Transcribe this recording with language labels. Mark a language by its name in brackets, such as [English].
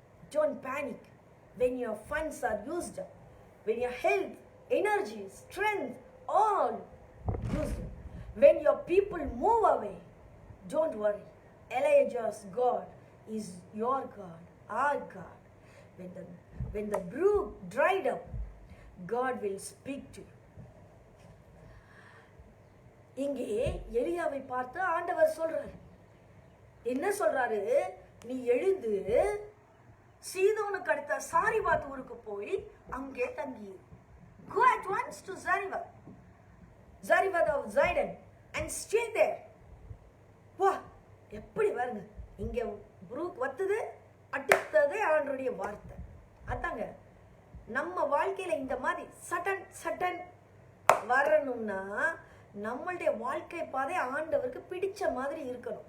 [English] Don't panic when your funds are used up, when your health, energy, strength, all used up. When your people move away, don't worry. Elijah's God is your God, our God. When the brook dried up, God will speak to you. [Tamil] இங்கே எலியாவை பார்த்து ஆண்டவர் சொல்றாரு, என்ன சொல்றாரு? நீ எழுந்து சீதோனுக்கு அடுத்த சாரிபாத் ஊருக்கு போய் அங்கே தங்கி. [English] Go at once to Zarephath of Zidon and stay there. [Tamil] வா, எப்படி பாருங்க, இங்க புரூக் வத்துது, அடுத்ததே ஆண்டவருடைய வார்த்தை. அதாங்க நம்ம வாழ்க்கையில இந்த மாதிரி சட்டன் வரணும்னா நம்மளுடைய வாழ்க்கை பாதை ஆண்டவருக்கு பிடிச்ச மாதிரி இருக்கணும்.